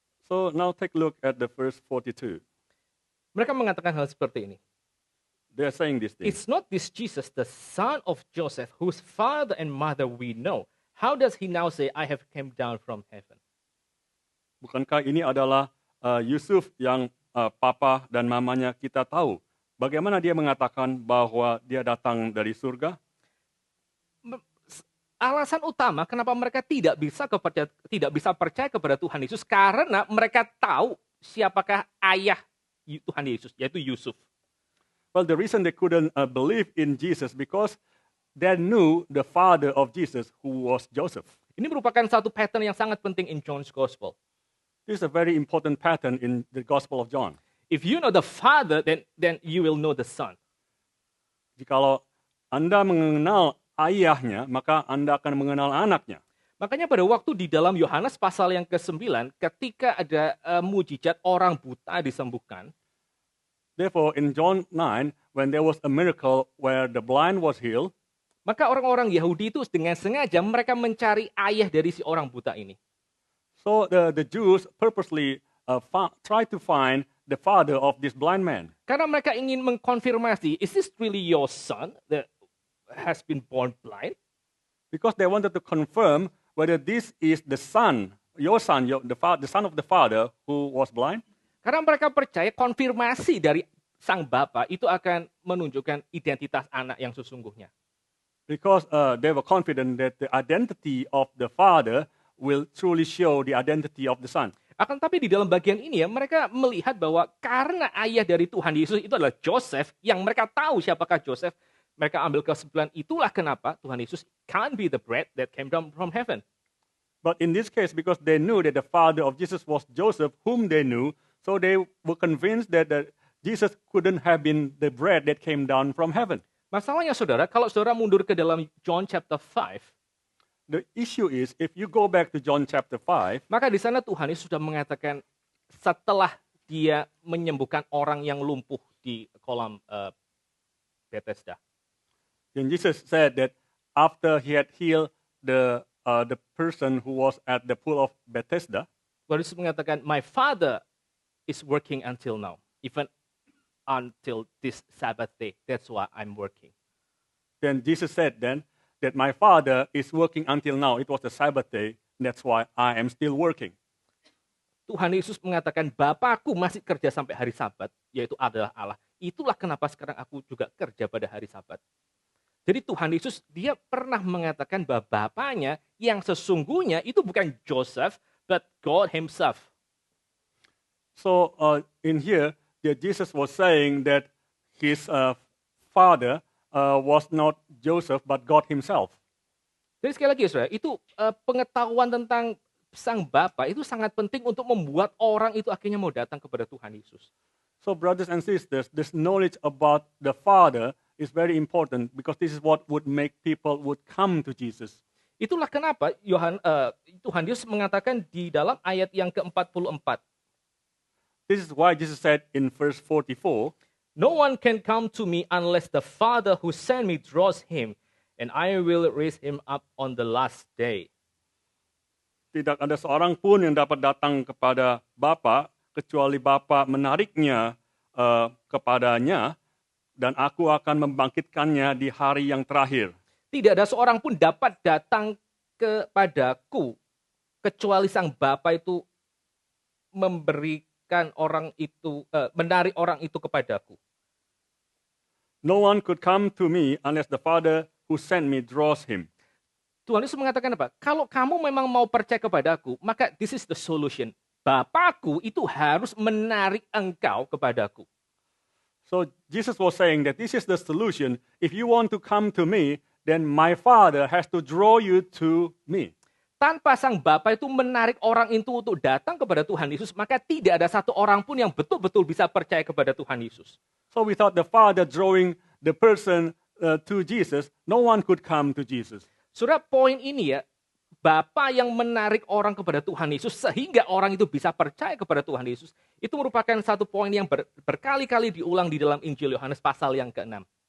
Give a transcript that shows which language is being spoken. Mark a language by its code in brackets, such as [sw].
[en] So now take a look at the verse 42. [id] Mereka mengatakan hal seperti ini. [en] They are saying this thing. It's not this Jesus, the son of Joseph, whose father and mother we know. How does he now say, I have come down from heaven? [id] Bukankah ini adalah Yusuf yang papa dan mamanya kita tahu? Bagaimana dia mengatakan bahwa dia datang dari surga? Alasan utama kenapa mereka tidak bisa percaya kepada Tuhan Yesus karena mereka tahu siapakah ayah Tuhan Yesus, yaitu Yusuf. [en] Well, the reason they couldn't believe in Jesus because they knew the father of Jesus, who was Joseph. [id] Ini merupakan satu pattern yang sangat penting [en] in John's Gospel. This is a very important pattern in the Gospel of John. If you know the Father, then you will know the Son. [id] Jikalau Anda mengenal ayahnya, maka Anda akan mengenal anaknya. Makanya pada waktu di dalam Yohanes pasal yang ke-9, ketika ada mujizat orang buta disembuhkan, [en] Therefore, in John 9, when there was a miracle where the blind was healed, [id] maka orang-orang Yahudi itu dengan sengaja mereka mencari ayah dari si orang buta ini. [en] so the Jews purposely try to find the father of this blind man. [id] Karena mereka ingin mengkonfirmasi, [en] is this really your son that has been born blind? Because they wanted to confirm whether this is the son, your son, the son of the father who was blind. [id] Karena mereka percaya konfirmasi dari sang bapa itu akan menunjukkan identitas anak yang sesungguhnya. [en] Because they were confident that the identity of the father will truly show the identity of the son. [id] Akan tapi di dalam bagian ini ya, mereka melihat bahwa karena ayah dari Tuhan Yesus itu adalah Joseph, yang mereka tahu siapakah Joseph, mereka ambil kesimpulan itulah kenapa Tuhan Yesus [en] can't be the bread that came down from heaven. But in this case, because they knew that the father of Jesus was Joseph, whom they knew, so they were convinced that Jesus couldn't have been the bread that came down from heaven. [id] Masalahnya saudara, kalau saudara mundur ke dalam John chapter 5, [en] The issue is, if you go back to John chapter 5, [id] maka di sana Tuhan Yesus sudah mengatakan setelah dia menyembuhkan orang yang lumpuh di kolam Bethesda. [en] then Jesus said that after he had healed the person who was at the pool of Bethesda, [id] Tuhan Yesus mengatakan, [en] my Father is working until now, even until this Sabbath day. That's why I'm working. then Jesus said then that my father is working until now. It was the Sabbath day. That's why I am still working. [id] Tuhan Yesus mengatakan, Bapakku masih kerja sampai hari Sabat, yaitu adalah Allah. Itulah kenapa sekarang aku juga kerja pada hari Sabat. Jadi Tuhan Yesus, dia pernah mengatakan bahwa Bapaknya yang sesungguhnya itu bukan Joseph, [en] but God himself. So in here, Jesus was saying that his father was not Joseph, but God himself. [id] Jadi sekali lagi saudara, itu pengetahuan tentang sang Bapa itu sangat penting untuk membuat orang itu akhirnya mau datang kepada Tuhan Yesus. [en] So brothers and sisters, this knowledge about the Father is very important because this is what would make people would come to Jesus. [id] Itulah kenapa Tuhan Yesus mengatakan di dalam ayat yang ke-44, [en] This is why Jesus said in verse 44, "No one can come to me unless the Father who sent me draws him, and I will raise him up on the last day." [id] tidak ada seorang pun yang dapat datang kepada Bapa kecuali Bapa menariknya kepadanya, dan aku akan membangkitkannya di hari yang terakhir. Tidak ada seorang pun dapat datang kepadaku kecuali sang Bapa itu memberikan orang itu, menarik orang itu kepadaku. [en] No one could come to me unless the Father who sent me draws him. [id] Tuhan Yesus mengatakan apa? Kalau kamu memang mau percaya kepadaku, maka [en] this is the solution. [id] Bapakku itu harus menarik engkau kepadaku. [en] So Jesus was saying that this is the solution. If you want to come to me, then my Father has to draw you to me. [id] Tanpa sang Bapa itu menarik orang itu untuk datang kepada Tuhan Yesus, maka tidak ada satu orang pun yang betul-betul bisa percaya kepada Tuhan Yesus. [en] So without the Father drawing the person to Jesus, no one could come to Jesus. [id] Saudara, poin ini ya, Bapa yang menarik orang kepada Tuhan Yesus sehingga orang itu bisa percaya kepada Tuhan Yesus, itu merupakan satu poin yang berkali-kali diulang di dalam Injil Yohanes pasal yang ke-6.